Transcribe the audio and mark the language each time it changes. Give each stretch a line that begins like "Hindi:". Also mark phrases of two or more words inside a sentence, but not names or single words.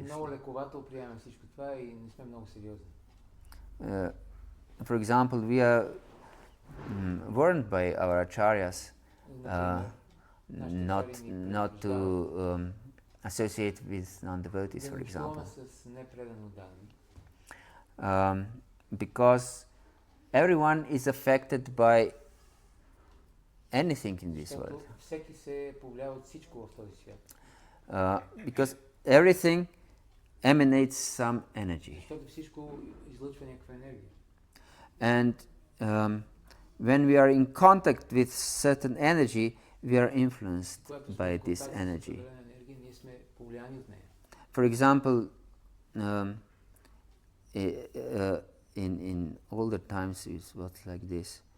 Bulgarian: Много лековато приемаме всичко това и не сме много сериозни.
English: For example, we are warned by our acharyas not to associate with non-devotees, for example, because everyone is affected by anything in this world.
Bulgarian: Всеки се повлиява от всичко в този свят.
English: Because everything emanates some energy.
Bulgarian: Защото всичко излъчва някаква енергия.
English: And when we are in contact with certain energy, we are influenced by this energy. For example, in older times it was like this.